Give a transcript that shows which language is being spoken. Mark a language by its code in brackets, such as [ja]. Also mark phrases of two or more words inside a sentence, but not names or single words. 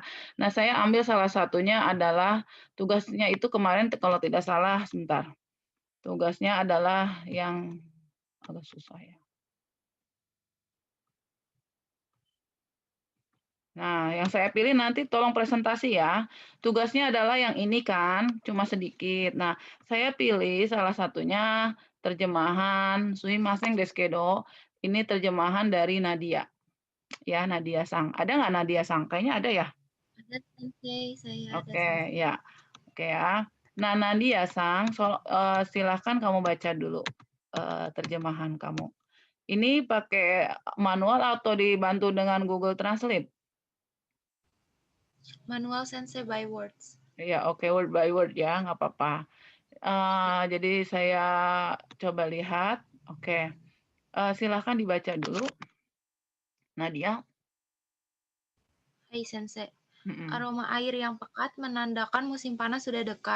[id] Nah, saya ambil salah satunya adalah tugasnya itu kemarin kalau tidak salah sebentar, tugasnya adalah yang agak susah ya. Nah, yang saya pilih nanti tolong presentasi ya. Tugasnya adalah yang ini kan, cuma sedikit. Nah, saya pilih salah satunya terjemahan [ja] すみませんですけど. [id] Ini terjemahan dari Nadia, ya Nadia Sang. Ada nggak Nadia Sang? Kayaknya ada ya? Ada sensei, saya ada Oke, sensei. ya. Oke ya. Nah, Nadia Sang, silahkan kamu baca dulu terjemahan kamu. Ini pakai manual atau dibantu dengan Google Translate? Manual sensei [en] by words. [id] Ya, oke, [en] word by word [id] ya, nggak apa-apa. Jadi saya coba lihat, oke, silakan dibaca dulu, Nadia. [ja] はい先生. Mhm. [id] Aroma air yang pekat menandakan musim panas sudah dekat.